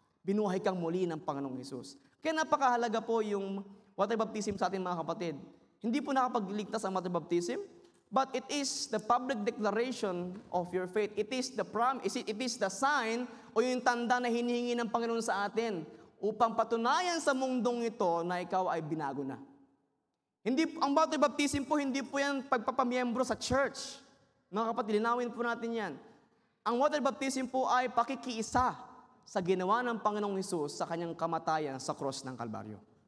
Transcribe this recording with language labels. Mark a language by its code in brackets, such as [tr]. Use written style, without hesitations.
[tl] Binuhay kang muli ng Panginoong Hesus. Kaya napakahalaga po yung water baptism sa ating mga kapatid. Hindi po nakapagligtas ang water baptism, [en] but it is the public declaration of your faith. It is the sign [tl] o yung tanda na hinihingi ng Panginoon sa atin upang patunayan sa mundong ito na ikaw ay binago na. Ang water baptism po, hindi po yan pagpapamiyembro sa church. Mga kapatid, linawin po natin yan. Ang water baptism po ay pakikiisa sa ginawa ng Panginoong Hesus sa kanyang kamatayan sa cross ng Kalbaryo.